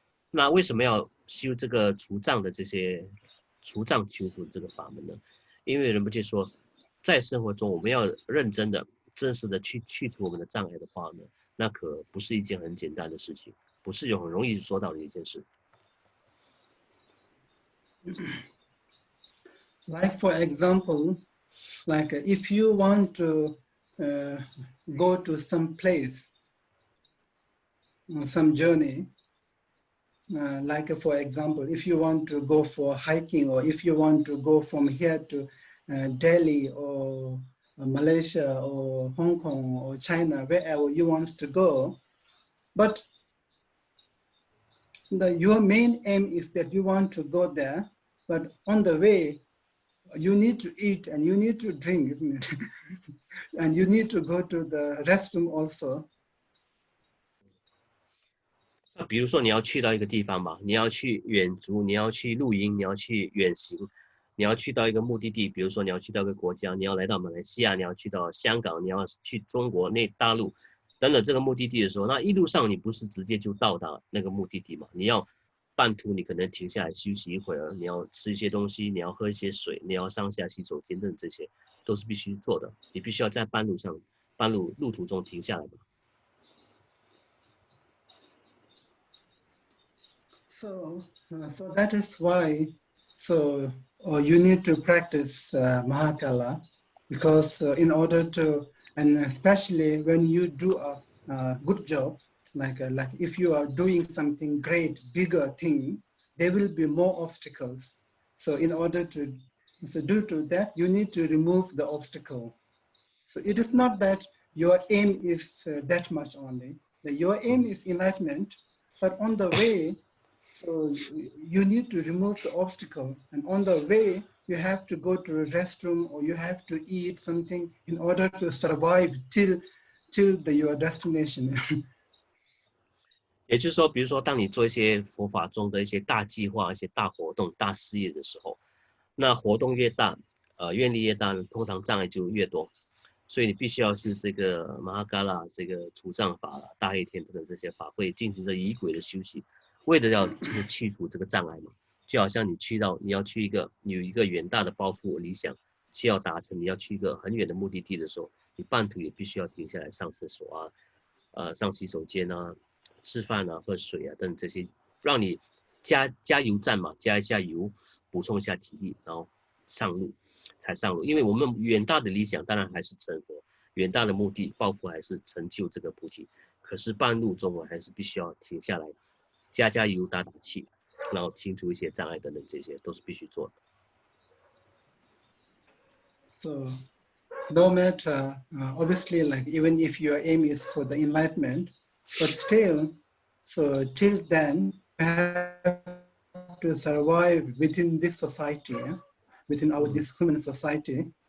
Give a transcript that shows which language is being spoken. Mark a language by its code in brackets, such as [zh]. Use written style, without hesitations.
[zh] 那为什么要修这个除障的这些除障修复这个法门呢？因为仁波切说，在生活中我们要认真的、真实的去除我们的障碍的话呢，那可不是一件很简单的事情，不是有很容易说到的一件事。 [en] Like for example, like if you want to go to some place, some journey, like for example, if you want to go for hiking, or if you want to go from here to Delhi or Malaysia or Hong Kong or China, wherever you want to go, but your main aim is that you want to go there, but on the way, you need to eat and you need to drink, isn't it? And you need to go to the restroom also. [zh] 那比如说你要去到一个地方吧，你要去远足，你要去露营，你要去远行，你要去到一个目的地，比如说你要去到一个国家，你要来到马来西亚，你要去到香港，你要去中国大陆等等这个目的地的时候，那一路上你不是直接就到达那个目的地嘛？你要半途你可能停下来休息一会儿，你要吃一些东西，你要喝一些水，你要上下洗手间等这些都是必须做的，你必须要在半路途中停下来的。 [en] So that is why, you need to practice Mahakala, because in order to, and especially when you do a good job, like if you are doing something great, bigger thing, there will be more obstacles. So in order to, due to that, you need to remove the obstacle. So it is not that your aim is that much only. Your aim is enlightenment, but on the way, so you need to remove the obstacle, and on the way you have to go to a restroom or you have to eat something in order to survive till your destination. [zh] 也就是说，比如说，当你做一些佛法中的一些大计划、一些大活动、大事业的时候，那活动越大，愿力越大，通常障碍就越多。所以你必须要是这个马哈嘎拉、这个除障法、大黑天等等这些法会进行着仪轨的修习。为了要去除这个障碍嘛，就好像你要去有一个远大的抱负理想，需要达成，你要去一个很远的目的地的时候，你半途也必须要停下来上厕所啊，上洗手间啊，吃饭啊，喝水啊等这些，让你加油站嘛，加一下油，补充一下体力，然后上路。因为我们远大的理想当然还是成佛，远大的目的抱负还是成就这个菩提，可是半路中我还是必须要停下来。加油打气，然后清除一些障碍等等，这些都是必须做的。 [en] So, no matter, obviously, like even if your aim is for the enlightenment, but still, so till then, you have to survive within this society, within this human society.